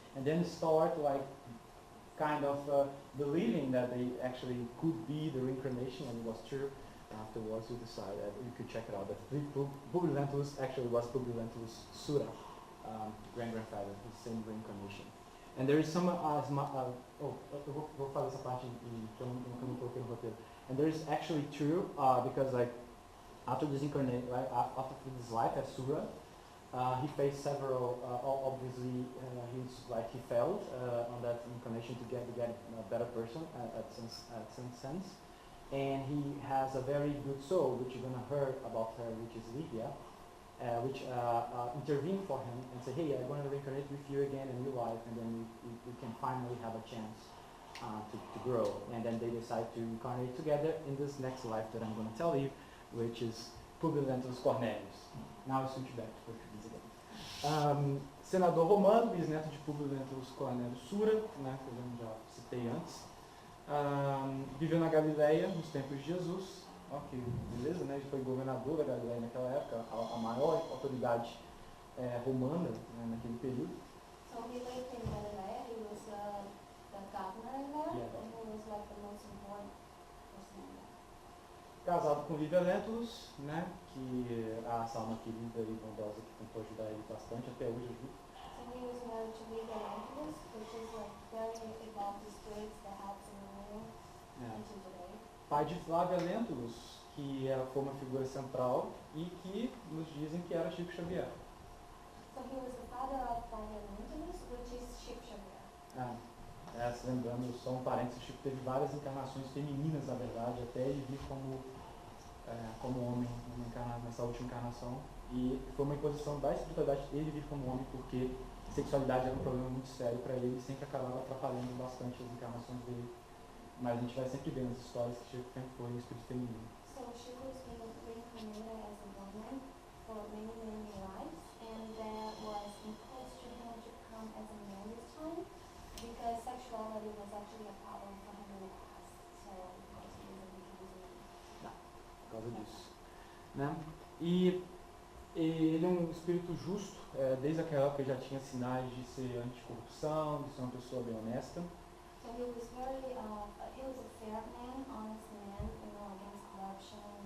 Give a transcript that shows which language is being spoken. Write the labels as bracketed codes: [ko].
[en] And then start like kind of believing that they actually could be the reincarnation, and it was true. Afterwards, we decided you could check it out. That Publio Lentulus actually was Publio Lentulus Sura, great-grandfather, the same reincarnation. And there is some, [pt] vou fazer essa parte que eu não coloquei no roteiro. [en] And there is actually true, because like after this incarnation, right, after this life as Sura, he faced several, obviously, he failed on that incarnation to get a better person at some sense. And he has a very good soul, which you're going to hear about her, which is Lydia, which intervened for him and said, "Hey, I'm going to reincarnate with you again in your life, and then we can finally have a chance to grow." And then they decide to incarnate together in this next life that I'm going to tell you, which is Publio Lentulus Cornelius. Now I switch back to Portuguese again. [pt] Senador romano, bisneto de Publio Lentulus Cornelius Sura, né, que eu já citei antes. Viveu na Galileia nos tempos de Jesus. Ok, beleza, né? Ele foi governador da Galileia naquela época, a maior autoridade romana, né, naquele período. [en] So he lived in Galilee. He was the governor in there, Yeah. and he was like the most important person in [pt] casado com Lívia Lentulus, né, que a Salma querida e bondosa que tentou ajudar ele bastante, até hoje ajuda. [en] So he was married to Lydia Lentulus, which is like very evolved spirits that helps in the world [pt] É. [en] until today. [pt] Pai de Flávia Lentulus, que foi uma figura central e que nos dizem que era Chico Xavier. [en] So he was the father of Lydia Lentulus, which is Chico Xavier. [pt] Se lembrando, só um parênteses, Chico teve várias encarnações femininas, na verdade, até ele vir como homem nessa última encarnação. E foi uma imposição da espiritualidade ele vir como homem, porque sexualidade era um problema muito sério para ele e sempre acabava atrapalhando bastante as encarnações dele. Mas a gente vai sempre ver nas histórias que Chico sempre foi um espírito feminino. [en] So Chico was being reincarnated as a woman for many, many lives, and that was imposed to him to become as a man this time, because sexuality was actually a problem for him in the past. So, of course, he was a man. [pt] Por causa disso. Né? E ele é um espírito justo, desde aquela época já tinha sinais de ser anticorrupção, de ser uma pessoa bem honesta. [en] So he was very, he was a fair man, honest man, against corruption.